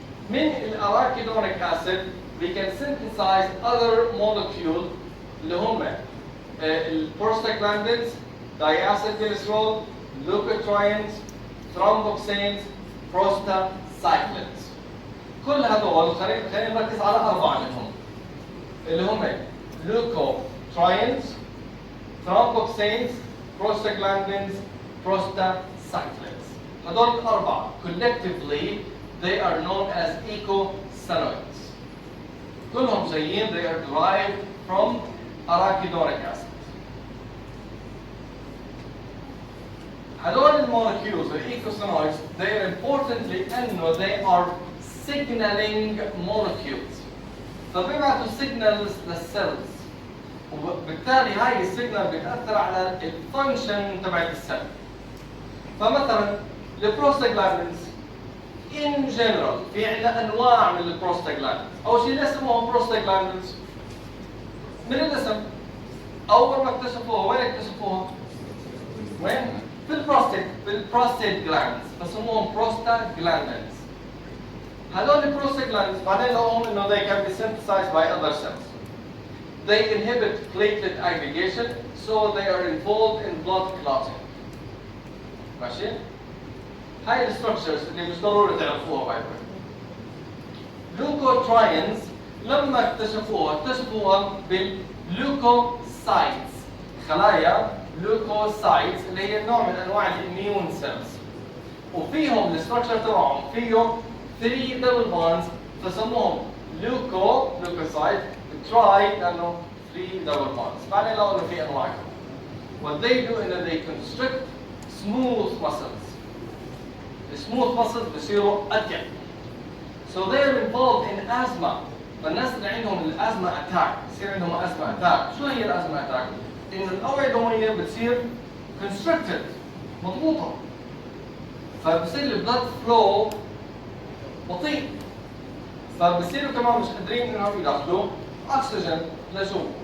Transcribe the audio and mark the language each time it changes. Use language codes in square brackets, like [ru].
[ar] من الاراكيدونيك اسيد [en] we can synthesize other molecule [ar] اللي هم البروستاجلاندينز، [en] diacylglycerol, leukotrienes, thromboxanes, prostacyclins. [ar] كل هذول خلينا نركز على 4 منهم اللي هم leukotrienes, thromboxanes, prostaglandins, prostacyclins. هذول الأربعة [en] collectively they are known as eicosanoids. [ar] كلهم جايين [en] they are derived from arachidonic acid. [ar] هذول المولكيولز الايكوسانويدز [en] they are importantly [ar] انه [en] they are signaling molecules. [ar] فبيبعثوا signals للسيلز، وبالتالي هاي السيجنال بتاثر على الفانكشن تبعت السيل. فمثلا البروستاجلاندينز [en] in general [ar] في عندنا انواع من البروستاجلاندينز. اول شيء ليش سموهم بروستاجلاندينز؟ من الاسم. اول ما اكتشفوها وين اكتشفوها؟ وين؟ في البروستات جلاندز، فسموهم بروستاجلاندينز. هذول البروستاجلاندينز بعدين لقوهم انه [en] they can be synthesized by other cells. They inhibit platelet aggregation, so they are involved in blood clotting. [ar] ماشي؟ هاي الستركتشرز اللي مش ضروري تعرفوها [en] By the way. [ar] لوكوتراينز لما اكتشفوها باللوكوسايتس، خلايا لوكوسايتس اللي هي نوع من انواع الاميون سيلز، وفيهم الستركتشر تبعهم فيه 3 دبل بونز فسموهم لوكوسايت تراي لانه 3 دبل بونز. بعدين لقوا انه في انواع كمان. [en] What they do is they constrict smooth muscles. [ar] smooth muscles بصيروا أتقل. [en] So they are involved in asthma. [ar] فالناس اللي عندهم الأزمة أتاك، بصير عندهم أزمة أتاك. شو هي الأزمة أتاك؟ إنه الأوعية الدموية بتصير [en] constricted، [ar] مضغوطة. فبصير البلد فلو بطيء. فبصيروا كمان مش قادرين إنهم يدخلوا أكسجين لجوا.